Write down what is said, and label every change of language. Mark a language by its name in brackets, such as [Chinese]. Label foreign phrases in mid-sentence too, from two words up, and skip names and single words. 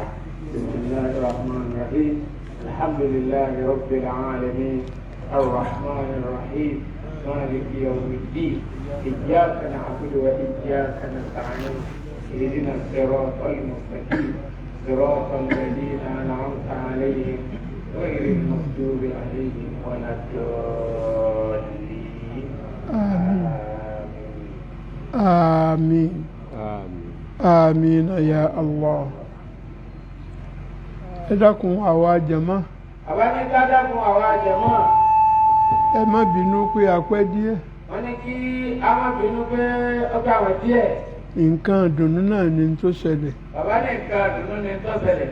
[Arabic] بسم الله الرحمن الرحيم الحمد لله رب العالمين الرحمن الرحيم مالك يوم الدين إياك نعبد وإياك نستعين اهدنا الصراط المستقيم صراط الذين أنعمت عليهم غير المغضوب عليهم ولا الضالين آمين آمين آمين. آمين يا الله. [Yoruba] ẹ dákun àwa jàmá àwa ní ká dákun àwa jàmá ẹ má bínú pé a pẹ́ díẹ̀ wọ́n ní kí a má bínú pé ọgbà wọ̀ díẹ̀. nǹkan ìdùnnú náà ni tó ṣẹlẹ̀ bàbá ní nǹkan ìdùnnú ni tó ṣẹlẹ̀.